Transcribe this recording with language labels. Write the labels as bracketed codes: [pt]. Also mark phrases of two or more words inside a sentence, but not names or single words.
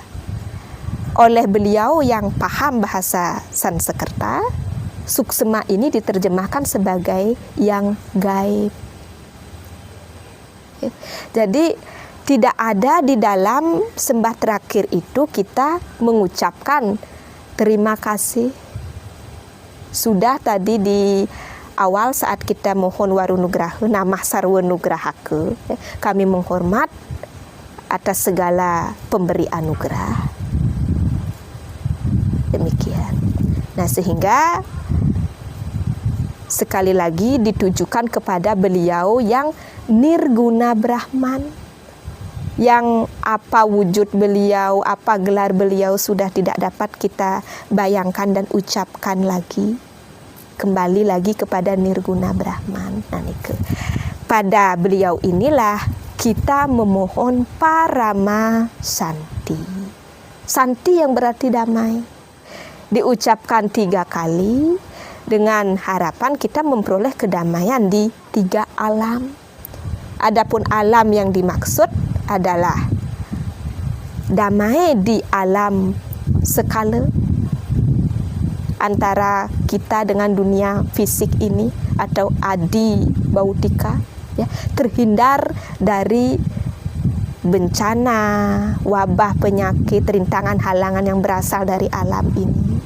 [id] Oleh beliau yang paham bahasa Sanskerta, suksema ini diterjemahkan sebagai yang gaib. Jadi tidak ada di dalam sembah terakhir itu kita mengucapkan terima kasih. Sudah tadi di awal saat kita mohon [sa] warunugraha, namah sarwa nugrahake, [id] kami menghormat atas segala pemberi anugerah. Demikian. Nah, sehingga sekali lagi ditujukan kepada beliau yang [sa] nirguna Brahman, [id] yang apa wujud beliau, apa gelar beliau sudah tidak dapat kita bayangkan dan ucapkan lagi. Kembali lagi kepada [sa] nirguna Brahman. [id] Nah, pada beliau inilah kita memohon [sa] parama santi. [id] Santi yang berarti damai. Diucapkan 3 kali dengan harapan kita memperoleh kedamaian di 3 alam. Adapun alam yang dimaksud adalah damai di alam skala antara kita dengan dunia fisik ini atau [sa] adi bautika, [id] ya, terhindar dari bencana, wabah, penyakit, rintangan, halangan yang berasal dari alam ini.